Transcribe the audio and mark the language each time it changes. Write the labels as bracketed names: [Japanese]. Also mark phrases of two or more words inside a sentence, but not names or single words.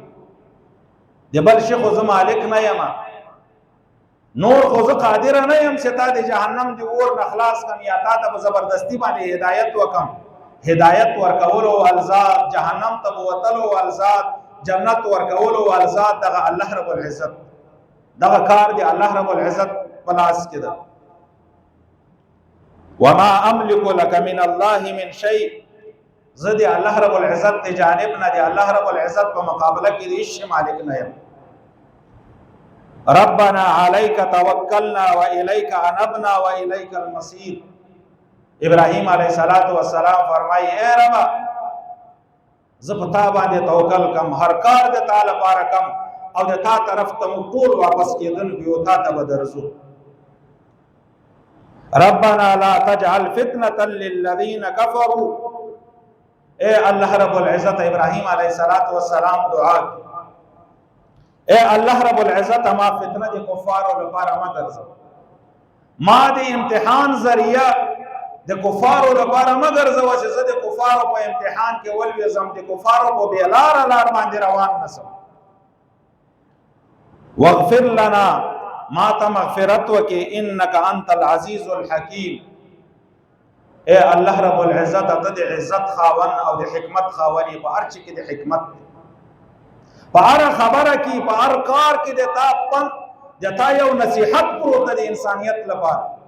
[Pashto] د بل شي خو زه مالک نه یم، نور خو زه قادر نه یم چې تا د جهنم د اور نه خلاص کم یا تا ته په زبردستی باندې هدایت وکم. هدایت ورکولو والذات، جهنم ته بوتلو والذات، جنت ورکولو والذات دغه الله رب العزت دغه کار دی الله رب العزت په لاس کې ده. [Arabic] وما املك لك من الله من شيء. [Pashto] زه د الله رب العزت د جانب نه د الله رب العزت په مقابله کې هیڅ مالک نه یم. [Arabic] ربنا عليك توکلنا واليك انبنا واليك المصير. [Pashto] ابراهیم [Arabic] علیه السلام [Pashto] فرمایي اے رب زه په تا باندې توکل کم، هر کار د تا لپاره کم، او د تا طرف ته موږ ټول واپس کېدونکي یو، تا ته به درځو. [Arabic] ربنا لا تجعل فتنة للذین کفروا. [Pashto] اے الله رب العزت ابراهیم [Arabic] علیه السلام [Pashto] دعا کی، اے الله رب العزت ما فتنه د کفارو لپاره ما ګرځو، ما د امتحان ذریعہ د کفارو لپاره ما ګرځو چې زه د کفارو په امتحان کې ولوېږم، د کفارو په بېلار باندې روان نسم. [Arabic] واغفر لنا، [Pashto] ما ته مغفرت وکې، [Arabic] انک انت العزیز الحکیم. [Pashto] اے الله رب العزت ته د عزت خاون او د حکمت خاونی، په هر چی کې د حکمت، په هر خبره کې، په هر کار کې د تا یو نصیحت پروت د انسانیت لپاره.